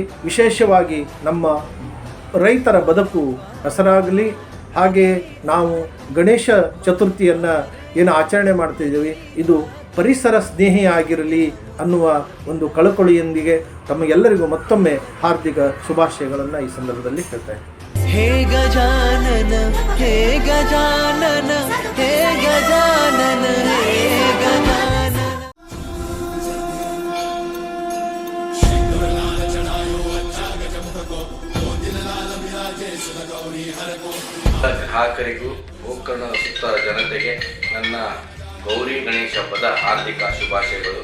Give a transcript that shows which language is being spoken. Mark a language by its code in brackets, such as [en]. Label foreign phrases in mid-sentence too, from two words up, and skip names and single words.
[kn] ವಿಶೇಷವಾಗಿ ನಮ್ಮ ರೈತರ ಬದುಕು ಹಸರಾಗಲಿ. ಹಾಗೆ ನಾವು ಗಣೇಶ ಚತುರ್ಥಿಯನ್ನು ಏನು ಆಚರಣೆ ಮಾಡ್ತಿದ್ದೀವಿ, ಇದು ಪರಿಸರ ಸ್ನೇಹಿಯಾಗಿರಲಿ ಅನ್ನುವ ಒಂದು ಕಳಕಳಿಯೊಂದಿಗೆ ತಮಗೆಲ್ಲರಿಗೂ ಮತ್ತೊಮ್ಮೆ ಹಾರ್ದಿಕ ಶುಭಾಶಯಗಳನ್ನು ಈ ಸಂದರ್ಭದಲ್ಲಿ ಹೇಳ್ತೇನೆ. [hi] हे गजानन हे गजानन हे गजानन हे गजानन. [kn] ಗ್ರಾಹಕರಿಗೂ ಗೋಕರ್ಣದ ಸುತ್ತ ಜನತೆಗೆ ನನ್ನ ಗೌರಿ ಗಣೇಶ ಹಬ್ಬದ ಹಾರ್ದಿಕ ಶುಭಾಶಯಗಳು.